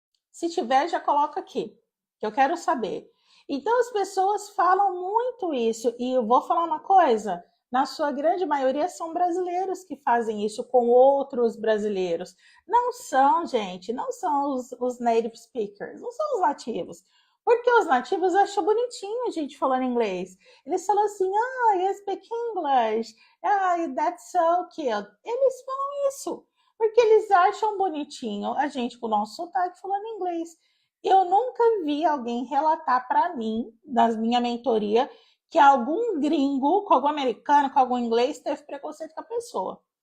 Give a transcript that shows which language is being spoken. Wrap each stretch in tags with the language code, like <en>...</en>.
<pt>Se tiver, já coloca aqui, que eu quero saber. Então, as pessoas falam muito isso, e eu vou falar uma coisa: na sua grande maioria são brasileiros que fazem isso com outros brasileiros. Não são, gente, não são os native speakers, não são os nativos. Porque os nativos acham bonitinho a gente falando inglês. Eles falam assim:</pt> <en>ah, you speak English, ah, that's so cute.</en> <pt>Eles falam isso porque eles acham bonitinho a gente com o nosso sotaque falando inglês. Eu nunca vi alguém relatar para mim, na minha mentoria, que algum gringo, com algum americano, com algum inglês, teve preconceito com a pessoa.</pt>